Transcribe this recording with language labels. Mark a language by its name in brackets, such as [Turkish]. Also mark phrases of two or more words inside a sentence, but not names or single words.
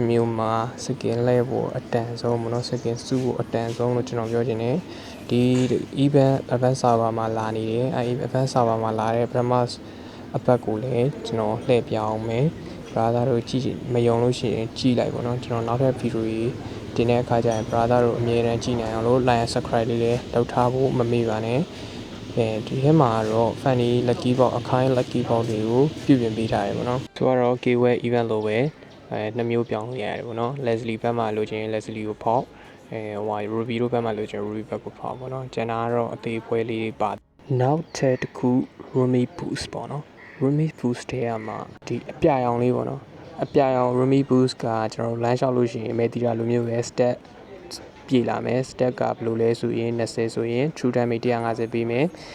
[Burmese] မျိုးမှာ skin လဲဖို့အတန်ဆုံးပေါ့နော် skin စုဖို့အတန်ဆုံးလို့ကျွန်တော်ပြောချင်တယ်ဒီ [English] event advanced server [Burmese] မှာလာနေတယ်အဲဒီ [English] advanced server [Burmese] မှာလာတဲ့ Brahmas အပတ်ကိုလည်းကျွန်တော်လှည့်ပြအောင်မယ်brother တို့ကြည့်မယုံလို့ရှိရင်ကြည့်လိုက်ပေါ့နော်ကျွန်တော်နောက်ထပ်ဗီဒီယိုကြီးတင်တဲ့အခါကျရင် brother တို့အမြဲတမ်းကြည့်နိုင်အောင်လို့ [English] like and subscribe [Burmese] လေးလည်းလုပ်ထားဖို့မမေ့ပါနဲ့ဒီထဲမှာတော့ [English] funny lucky box [Burmese] အခိုင် [English] lucky box [Burmese] တွေကိုပြုပြင်ပေးထားတယ်ပေါ့နော်သူကတော့ [English] gateway event [Burmese] လို့ပဲနှစ်မျိုးပြောင်းလို့ရတယ်ပေါ့နော် Leslie ဘက်မှာလိုချင် Leslie ကိုဖောက် Ruby တို့ဘက်မှာလိုချင် Ruby ဘက်ကိုဖောက်ပေါ့နော်ကျန်တာကတော့အသေးဖွဲလေးပါနောက်ထပ်တစ်ခု Rumi boost ပေါ့နော်Rumi boost ထဲမှာဒီအပြရောင်လေးပေါ့နော်အပြရောင် Rumi boost ကကျွန်တော်လမ်းလျှောက်လို့ရှိရင်မဲတီတာလိုမျိုးပဲ stat ပြေလာမယ် stat ကဘယ်လိုလဲဆိုရင်20ဆိုရင် [English] true damage [Burmese] 150ပေးမယ်